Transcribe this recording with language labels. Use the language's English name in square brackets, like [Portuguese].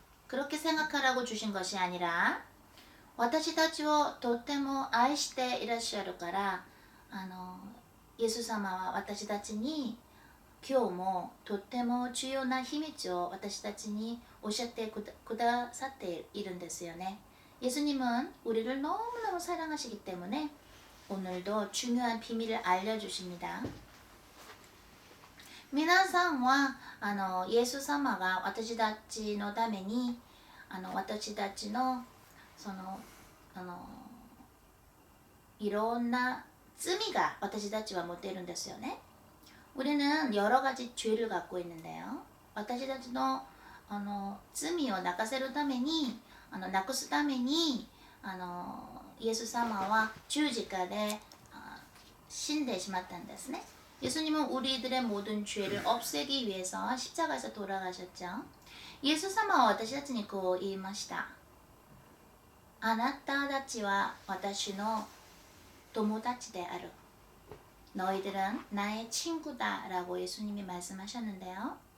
[Korean] 그렇게 생각하라고 주신 것이 아니라 [Japanese] 私たちをとっても愛していらっしゃるからイエス様は私たちに今日もとっても重要な秘密を私たちに教えてくださっているんですよね。 [Korean] 예수님은 우리를 너무너무 사랑하시기 때문에 오늘도 중요한 비밀을 알려주십니다. [Japanese] 皆さんはイエス様が私たちのために私たちのそのいろんな罪が私たちは持っているんですよね。 [Korean] 우리는 여러 가지 죄를 갖고 있는데요. [Japanese] 私たちの罪をなくせるためになくすためにイエス様は十字架で死んでしまったんですね。 [Korean] 예수님은 우리들의 모든 죄를 없애기 위해서 십자가에서 돌아가셨죠. [Japanese] 예수様は私たちにこう言いました。あなたたちは私の友達である。 [Korean] 너희들은 나의 친구다 라고 예수님이 말씀하셨는데요.